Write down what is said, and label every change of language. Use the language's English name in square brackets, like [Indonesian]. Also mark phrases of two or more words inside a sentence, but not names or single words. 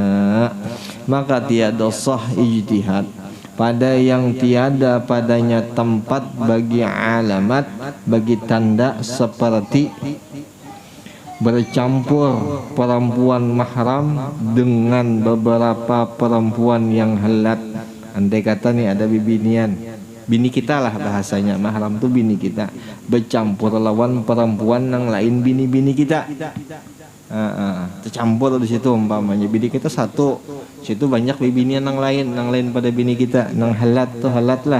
[Malay] Maka tiada sah ijtihad pada yang tiada padanya tempat bagi alamat, bagi tanda, seperti bercampur perempuan mahram dengan beberapa perempuan yang halat. [Banjar] Andai kata nih ada bini kita lah bahasanya, mahram tuh bini kita, bercampur lawan perempuan yang lain bini kita. Tercampur di situ umpamanya bini kita satu, situ banyak binian yang lain pada bini kita, nang halat tuh halat lah.